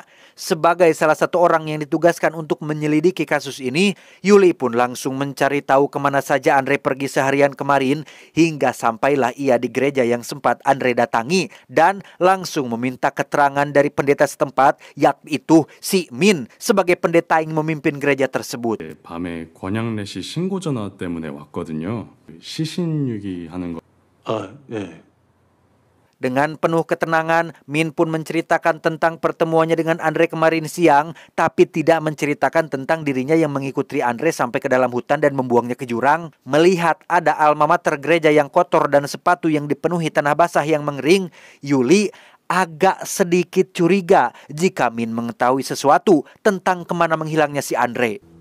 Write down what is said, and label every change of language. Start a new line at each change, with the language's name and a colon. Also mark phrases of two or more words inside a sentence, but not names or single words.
Indonesian: Sebagai salah satu orang yang ditugaskan untuk menyelidiki kasus ini, Yuli pun langsung mencari tahu kemana saja Andre pergi seharian kemarin hingga sampailah ia di gereja yang sempat Andre datangi dan langsung meminta keterangan dari pendeta setempat, yaitu si Min sebagai pendeta yang memimpin gereja tersebut.
Korean: 밤에 권양래씨 신고 전화 때문에 왔거든요. 시신유기 하는 거. 아, 예.
Indonesian: Dengan penuh ketenangan, Min pun menceritakan tentang pertemuannya dengan Andre kemarin siang, tapi tidak menceritakan tentang dirinya yang mengikuti Andre sampai ke dalam hutan dan membuangnya ke jurang. Melihat ada alma mater gereja yang kotor dan sepatu yang dipenuhi tanah basah yang mengering, Yuli agak sedikit curiga jika Min mengetahui sesuatu tentang kemana menghilangnya si Andre.